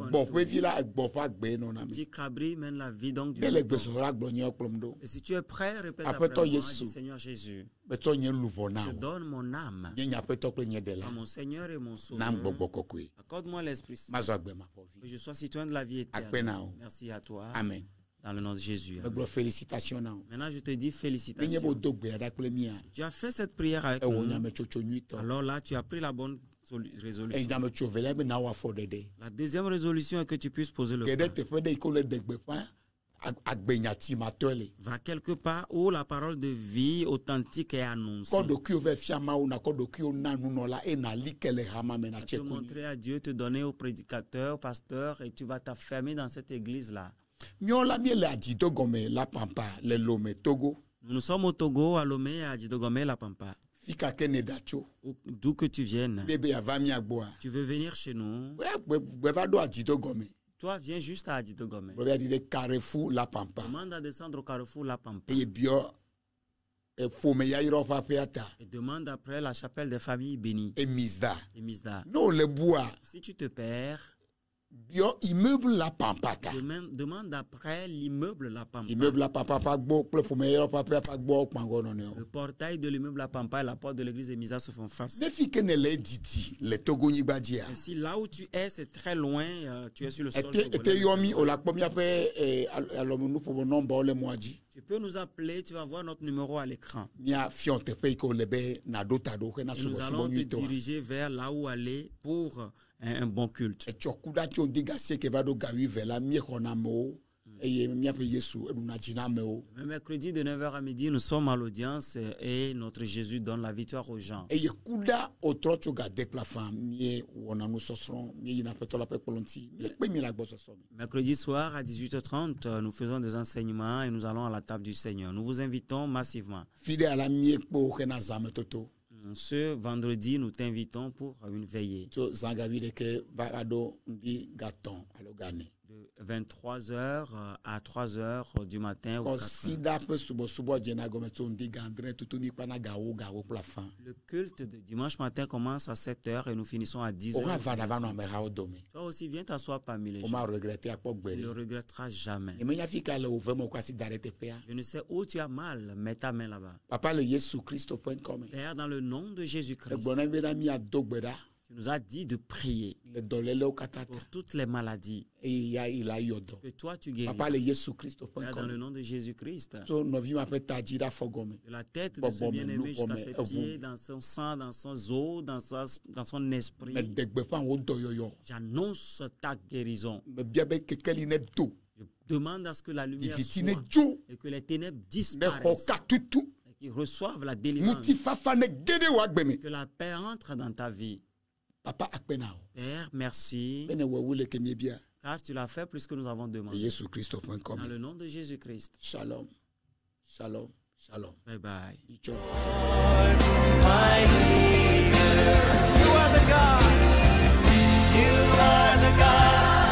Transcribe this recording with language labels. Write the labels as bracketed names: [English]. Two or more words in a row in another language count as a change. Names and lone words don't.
[French] Petit cabri mène la vie donc du mouton. Et si tu es prêt, répète après moi, dis Seigneur Jésus, je donne mon âme à mon Seigneur et mon Sauveur. Accorde-moi l'Esprit Saint. Que je sois citoyen de la vie éternelle. Merci à toi. Amen. Dans le nom de Jésus. [Ewe] Me gblɔ félicitations na o. [French] Maintenant, je te dis [Ewe] Menye [French] félicitations. [Ewe] bo do gbe ɖa kple mia. [French] Tu as fait cette prière avec [Ewe] Ewɔ [French] nous. [Ewe] nyametsotso nyuitɔ. [French] Alors là, tu as pris la bonne résolution. [Ewe] Nyametsotso velia be na wɔ afɔ ɖeɖe. [French] La deuxième résolution est que tu puisses poser le [Ewe] Geɖe [French] pas. [Ewe] teƒe ɖe yi ke wole ɖe gbeƒã agbenya le. [French] Va quelque part où la parole de vie authentique est annoncée. [Ewe] Kɔ ɖokuiwo vɛ fia Mawu na kɔ ɖokuiwo na nunɔla eye nali ke le hama me na [French] Te [Ewe] tse kunyi. [French] montrer à Dieu, te donner au prédicateur, au pasteur, et tu vas t'affermer dans cette église-là. [Ewe] Míawo la míele adzido gɔme la pampa le Lome Togo. [French] Nous sommes au Togo, à Lomé, à Djidogomé, La Pampa. [Ewe] Fika ke ne da tso. [French] D'où que tu viennes. [Ewe] Ne be yava mía gbɔa. [French] Tu veux venir chez nous. [Ewe] Gbe va ɖo adzido gɔme. [French] Toi, viens juste à Djidogomé. [Ewe] Gbe va di ɖe Carrefour la pampa. [French] Demande à descendre au carrefour La Pampa. [Ewe] Eye biɔ ƒome yayra ƒe aƒea ta. [French] Et demande après la chapelle des familles bénies. [Ewe] Emisda. [French] Et Misda. [Ewe] Ne wòle bua [French] Si tu te perds, [Ewe] biɔ immeuble la pampa ta. [French] demande après l'immeuble La Pampa. [Ewe] Immeuble la pampa ƒe gbɔ kple ƒome yayra ƒe aƒea ƒe gbɔ kpãgɔ nɔnɔewo. [French] Le portail de l'immeuble La Pampa et la porte de l'église de Misa se font face. [Ewe] Ne fi ke ne le edidi le Togonyigba dzia. [French] Et si là où tu es, c'est très loin, tu es sur le sol. [Ewe] Ete [French] togolais, [Ewe] yɔ mi o la kpɔ míaƒe alɔmenuƒomɔ nɔmbawo le mɔa dzi. [French] tu peux nous appeler, tu vas voir notre numéro à l'écran. [Ewe] Mía fiɔ teƒe yi ke wòle be naɖo ta ɖo hena [French] Et nous [Ewe] subɔsubɔ [French] allons te [Ewe] nyuitɔa. [French] diriger vers là où aller pour un bon culte. [Ewe] Etsɔ ku ɖa tso digasi ke va ɖo ga wuive la míexɔna amewo eye míaƒe Yesu eɖuna dzi na amewo. [French] Le mercredi de 9h à midi, nous sommes à l'audience et notre Jésus donne la victoire aux gens. [Ewe] Eye ku ɖa wòtrɔ tso gade kple afã míewɔna nusɔsrɔ̃ míeyina aƒetɔ la ƒe kplɔ ŋuti míekpe mi le agbɔsɔsɔ me. [French] Mercredi soir à 18h30, nous faisons des enseignements et nous allons à la table du Seigneur. Nous vous invitons massivement. [Ewe] Fi ɖe ala míekpo hena zãmetoto [French] Ce vendredi, nous t'invitons pour une veillée [Ewe] tso zã ga wuiɖeke va ɖo ŋdi gatɔ̃ alo gane. [French] de 23h à 3h du matin. Ou 4h. [Ewe] Kɔsida ƒe subɔsubɔ dzena gɔme tso ŋdi ga adre tutu mi kpana gawo kple afã. [French] Le culte de dimanche matin commence à 7h et nous finissons à 10h. [Ewe] Wòhã va va nɔ amehawo dome. [French] Toi aussi, viens t'asseoir parmi les gens. [Ewe] Wòma regrete akpɔ gbe [French] Tu ne le [Ewe] ɖe. [French] regretteras jamais. [Ewe] Yemenya fi ka le wò ve me wòkɔ asi da ɖe teƒea. [French] Je ne sais où tu as mal, mets ta main là-bas. [Ewe] Papa le Yesu Kristo ƒe ŋkɔ me. [French] Père, dans le nom de Jésus-Christ, [Ewe] Egblɔ na mi be na míado gbe ɖa [French] tu nous as dit de prier [Ewe] le dɔlélewo katã ta [French] pour toutes les maladies [Ewe] eye ya yi la yɔ dɔ. [French] que toi tu guéris. [Ewe] Papa le Yesu Kristo ƒe [French] Père, [Ewe] ŋkɔ [French] dans le [Ewe] me. [French] nom de Jésus-Christ, [Ewe] Tso nɔvi ma ƒe ta dzi ɖa fɔ gɔme. [French] de la tête de ce [Ewe] Bɔbɔ me, [French] bien-aimé jusqu'à [Ewe] nuxɔ me, [French] ses [Ewe] eʋu. [French] pieds, dans son sang, dans son os, dans son esprit, [Ewe] Me ɖe gbeƒã wò dɔyɔyɔ. [French] j'annonce ta guérison. [Ewe] Me bia be kekeli ne do. [French] Je demande à ce que la lumière [Ewe] Viviti ne [French] soit [Ewe] dzo. [French] et que les ténèbres [Ewe] Ne xɔ [French] disparaissent [Ewe] katutu. [French] et qu'ils reçoivent la délivrance. [Ewe] Ŋutifafa ne ge ɖe wò agbe me. [French] Que la paix entre dans ta vie. [Ewe] Papa akpe na wo. [French] Père, merci, [Ewe] Be ne wɔwu le ke miebia. [French] car tu l'as fait plus que nous avons [Ewe] Le [French] demandé. [Ewe] Yesu Kristo ƒe ŋkɔ [French] Dans [Ewe] me. [French] le nom de Jésus-Christ. [Hebrew] Shalom. Shalom. Shalom. [English] Bye bye. Icho. My healer. You are the God. You are the God.